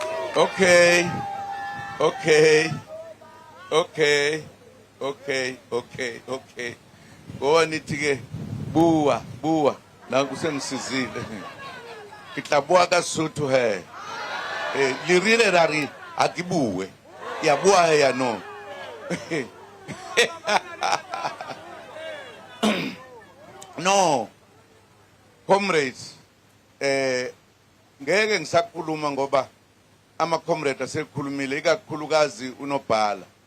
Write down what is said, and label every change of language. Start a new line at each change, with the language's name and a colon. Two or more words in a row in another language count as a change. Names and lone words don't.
English: Okay, okay, okay.
Zulu: Ngoba nithi ke buwa la kusengisizile.
Southern Sotho: Ke tla bua ka Sotho he. Le rile ra re a ke bue. Ya bua he ya no. No.
Zulu: Comrades, ngeke ngisakhuluma ngoba ama-comrade asekhulumile ikakhulukazi uNobhala.